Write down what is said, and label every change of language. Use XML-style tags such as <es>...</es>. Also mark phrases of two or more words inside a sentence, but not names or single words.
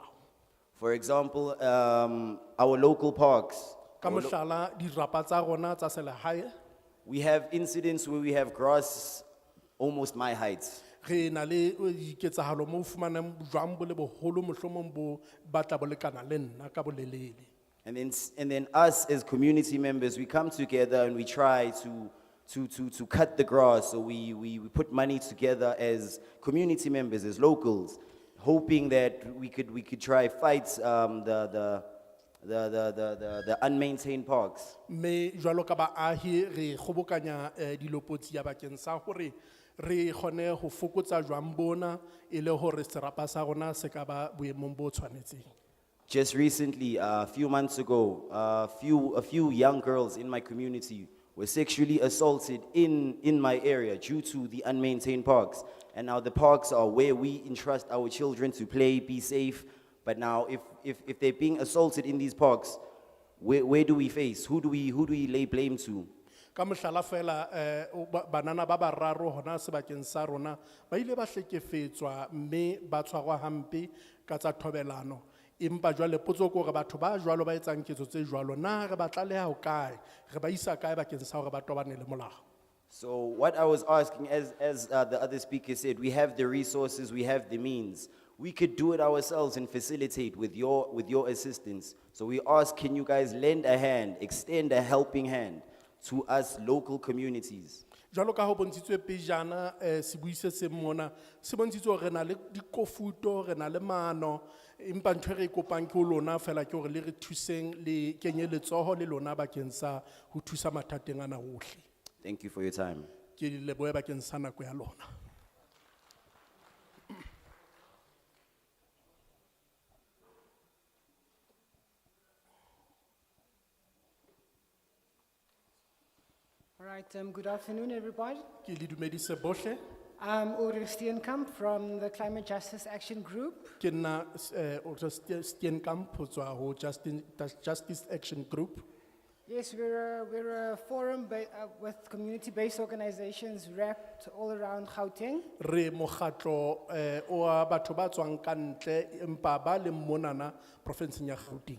<en>For example, our local parks.</en> <st>Ka mohlala dirapa tsa rona tsa selehae</st> <en>We have incidents where we have grass almost my height.</en> <st>re na le diketsahalo mo fumanang jwang bo le boholo mohlomong bo batla bo lekana le nna ka bolelele.</st> <en>And then us as community members, we come together and we try to cut the grass. So we put money together as community members, as locals, hoping that we could try fight the unmaintained parks.</en> <st>Me jwalo ka baahi re kgobokanya dilopotsi ya bakeng sa hore re kgone ho fokotsa jwang bona e le hore serapa sa rona se ka ba boemong bo tshwanetseng.</st> <en>Just recently, a few months ago, a few young girls in my community were sexually assaulted in my area due to the unmaintained parks. And now the parks are where we entrust our children to play, be safe. But now if they're being assaulted in these parks, where do we face? Who do we lay blame to?</en> <st>Ka mohlala fela banana ba bararo hona sebakeng sa rona ba ile ba hlekefetswa mme ba tshwarwa hampe ka tsa thobelano empa jwale potso ko re batho ba jwalo ba etsang ketso tse jwalo na re ba tlaleha ho kae re ba isa kae bakeng sa hore ba tobane le molao.</st> <en>So what I was asking, as the other speaker said, we have the resources, we have the means. We could do it ourselves and facilitate with your assistance. So we ask, can you guys lend a hand, extend a helping hand to us local communities?</en> <st>Jwalo ka ho bontshitswe pejana sebuise se mona se bontshitswe re na le dikofuto re na le maano empa ntho re kopang ke lona fela ke hore le re thuseng le kenye letsoho le lona bakeng sa ho thusa mathateng ana ohle.</st> <en>Thank you for your time.</en> <st>Ke lebohe bakeng sa nako ya lona.</st> <en>All right, good afternoon, everybody.</en> <st>Ke le dumedise bohle.</st> <en>I'm Ulrich Steenkamp from the Climate Justice Action Group.</en> <st>Ke nna Steenkamp ho tswa ho Justice Action Group.</st> <en>Yes, we're a forum with community-based organizations wrapped all around Gauteng.</en> <st>Re mokgatlo o a batho ba tswang ka ntle empa ba le monana province ya Gauteng.</st>